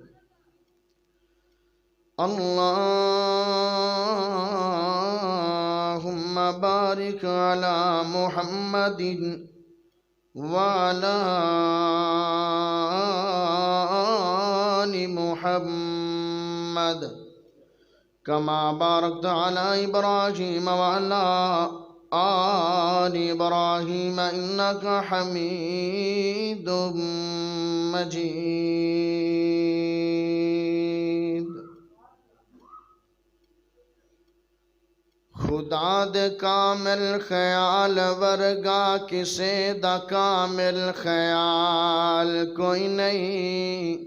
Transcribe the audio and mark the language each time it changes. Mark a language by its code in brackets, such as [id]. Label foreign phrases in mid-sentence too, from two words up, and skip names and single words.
[ar] اللهم بارك على محمد وعلى آل محمد كما باركت على إبراهيم وعلى آل إبراهيم إنك حميد مجيد. [pa] خدا دے کامل خیال ورگا کسے دا کامل خیال کوئی نہیں.